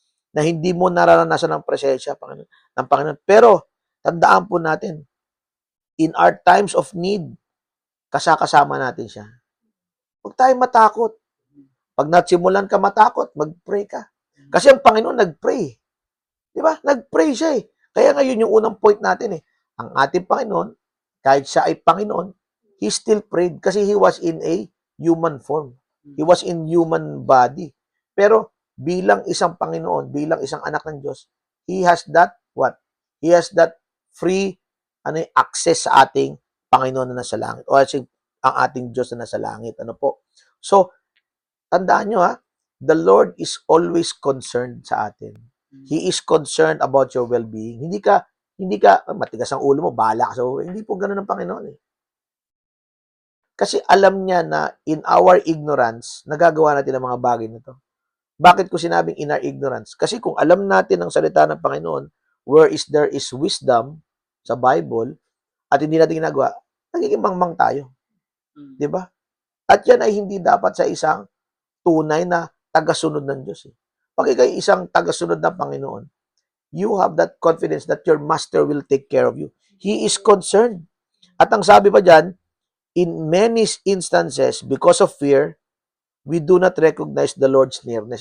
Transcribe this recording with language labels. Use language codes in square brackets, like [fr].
[tl] Na hindi mo nararanasan ng presensya ng Panginoon. Pero, tandaan po natin, [en] in our times of need, [tl] kasama natin siya. Huwag tayong matakot. Pag nagsimulan ka matakot, mag-pray ka. Kasi ang Panginoon nag-pray. Di ba? Nag-pray siya eh. Kaya ngayon yung unang point natin eh. Ang ating Panginoon, kahit siya ay Panginoon, [en] He still prayed kasi He was in a human form. He was in human body. [tl] Pero bilang isang Panginoon, bilang isang anak ng Diyos, [en] He has that He has that free access [tl] sa ating Panginoon na nasa langit. O ang ating Diyos na nasa langit. Ano po? So, tandaan nyo [en] the Lord is always concerned [tl] sa atin. [en] He is concerned about your well-being. [tl] Hindi ka, matigas ang ulo mo, bahala ka sa ulo. Hindi po ganun ang Panginoon eh. Kasi alam niya na [en] in our ignorance, [tl] nagagawa natin ang mga bagay na to. Bakit ko sinabing [en] in our ignorance? [tl] Kasi kung alam natin ang salita ng Panginoon, [en] where is there is wisdom [tl] sa Bible, at hindi natin ginagawa, nagiging mangmang tayo. Di ba? At yan ay hindi dapat sa isang tunay na tagasunod ng Diyos. Pag ikaw isang tagasunod ng Panginoon, [en] you have that confidence that your Master will take care of you. He is concerned. [tl] At ang sabi pa dyan, [en] in many instances, because of fear, we do not recognize the Lord's nearness.